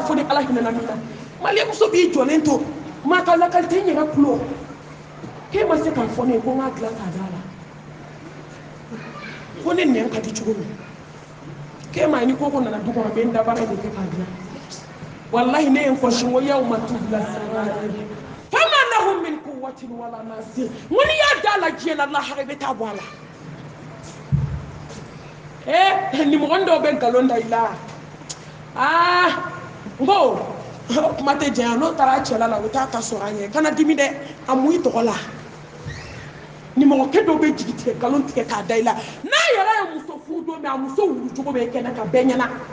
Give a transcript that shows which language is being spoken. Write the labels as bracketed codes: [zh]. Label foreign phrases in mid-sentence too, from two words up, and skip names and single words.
[bm] fo ni ala hinɛna min na maliyɛmuso b'i jɔlen to maa ka lakali tɛ n yɛrɛ tulo k'e ma se k'a fɔ ne ye ko n k'a dilan k'a da la ko ne nɛn ka di cogo min k'e ma ni koko nana du kɔnɔ bɛ n dabara de kɛ k'a dilan wallahi ne ye n fɔ sinko [ar] يوم تبلى سرائر فما لهم من قوة ولا ناصر [bm] n ko n'i y'a da la diɲɛ na lahara i bɛ taa bɔ a la nimɔgɔnin dɔw bɛ nkalon da i la n ko kuma tɛ janya n'o taara a cɛla la o bɛ taa ta sɔrɔ an ye kana dimi dɛ a mun i tɔgɔ la nimɔgɔkɛ dɔw bɛ jigi tigɛ nkalon tigɛ k'a da i la n'a yɛrɛ ye muso furu don min a muso wulu cogo bɛ kɛnɛ ka bɛɛ ɲɛna